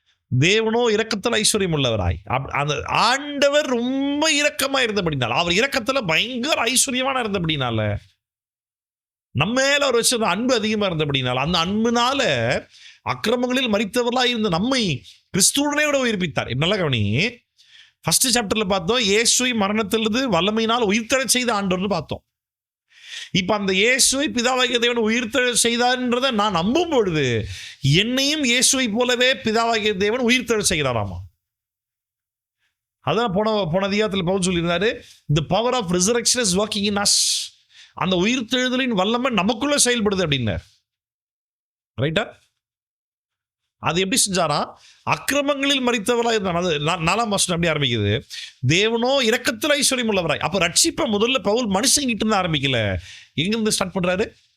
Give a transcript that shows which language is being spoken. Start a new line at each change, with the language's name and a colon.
Tamil: தேவனோ இரக்கத்தில் ஐஸ்வர்யம் உள்ளவராய், அந்த ஆண்டவர் ரொம்ப இரக்கமா இருந்தபடினால, அவர் இரக்கத்துல பயங்கர ஐஸ்வர்யமான இருந்தபடினால, நம்ம மேல அவர் வச்ச அன்பு அதிகமா இருந்தபடினால, அந்த அன்புனால அக்கிரமங்களில் மரித்தவர்களாய் இருந்த நம்மை கிறிஸ்துவுடனே கூட உயிர்ப்பித்தார். நல்லா கவனி. ஃபர்ஸ்ட் சாப்டர்ல பார்த்தோம் இயேசுவை மரணத்திலிருந்து வல்லமையினால் உயிர்த்தெழச் செய்த ஆண்டவர்னு பார்த்தோம். இப்ப அந்த இயேசுவை பிதாவாகிய தேவன் உயிர்த்தெழச் செய்தார்ன்றதை நான் நம்பும் பொழுது என்னையும் இயேசுவை போலவே பிதாவாகிய தேவன் உயிர்த்தெழச் செய்கிறாராமா. அதான் போன அதிகாரத்தில் பவுல் சொல்லியிருந்தாரு,
English: the power of resurrection is working in us.
Tamil: அந்த உயிர்த்தெழுதலின் வல்லமை நமக்குள்ள செயல்படுது அப்படின்னார். ரைட்டா? அது எப்படி செஞ்சாரா? அக்கிரமங்களில் மரித்தவராய் இருந்தான். அது 4ஆம் வசனம் எப்படி ஆரம்பிக்குது? தேவனோ இரக்கத்தில் ஐஸ்வர்யம் உள்ளவராய். அப்ப ரட்சிப்பை முதல்ல பவுல் மனுஷங்கிட்ட இருந்து ஆரம்பிக்கல. எங்கிருந்து ஸ்டார்ட் பண்றாரு?